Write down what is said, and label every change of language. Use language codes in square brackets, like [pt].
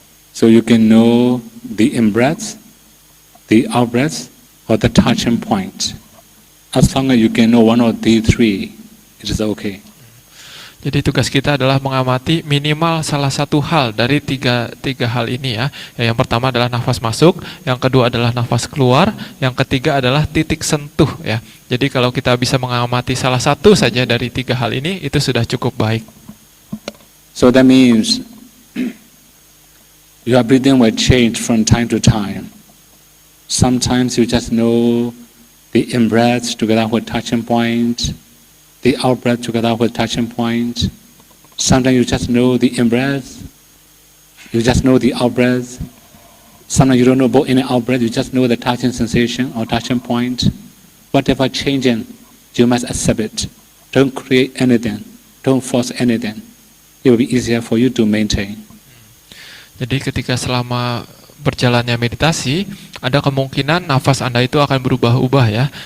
[en] So you can know the in-breath, the out-breath, or the touching point. As long as you can know one of these three, it is okay. [id] Jadi tugas kita adalah mengamati minimal salah satu hal dari tiga hal ini ya. Yang pertama adalah nafas masuk, yang kedua adalah nafas keluar, yang ketiga adalah titik sentuh ya. Jadi kalau kita bisa mengamati salah satu saja dari tiga hal ini, itu sudah cukup baik. [en] So that means your breathing will change from time to time. Sometimes you just know the in-breath together with touching point, the out-breath together with touching point. Sometimes you just know the in-breath, you just know the out-breath. Sometimes you don't know both in and out-breath, you just know the touching sensation or touching point. Whatever changing, you must accept it. Don't create anything, don't force anything. It will be easier for you to maintain. [id] Jadi ketika selama berjalannya meditasi, ada kemungkinan nafas Anda itu akan berubah-ubah ya.